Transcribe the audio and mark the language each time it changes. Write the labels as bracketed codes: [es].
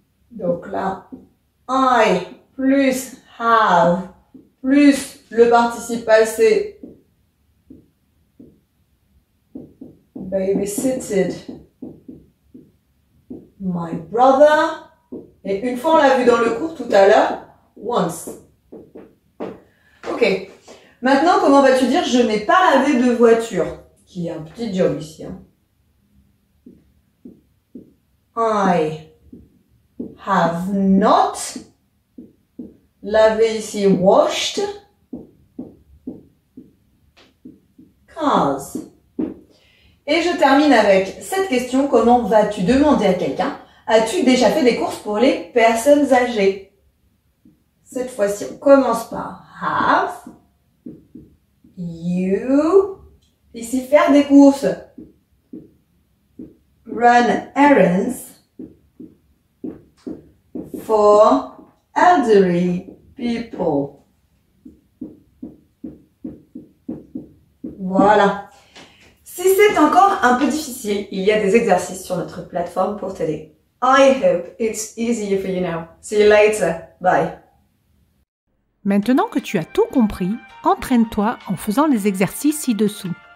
[fr] Donc là, I plus have plus le participe passé [en] babysitted my brother. [fr] Et une fois, on l'a vu dans le cours tout à l'heure, once. Ok. Maintenant, comment vas-tu dire « je n'ai pas lavé de voiture » qui est un petit job ici. Hein. [en] I have not [fr] lavé ici [en] washed cars. [fr] Et je termine avec cette question, comment vas-tu demander à quelqu'un, as-tu déjà fait des courses pour les personnes âgées? Cette fois-ci, on commence par [en] have you. [fr] Ici, faire des courses. [en] Run errands for elderly people. [fr] Voilà. Si c'est encore un peu difficile, il y a des exercices sur notre plateforme pour t'aider. [en] I hope it's easier for you now. See you later. Bye. [fr] Maintenant que tu as tout compris, entraîne-toi en faisant les exercices ci-dessous.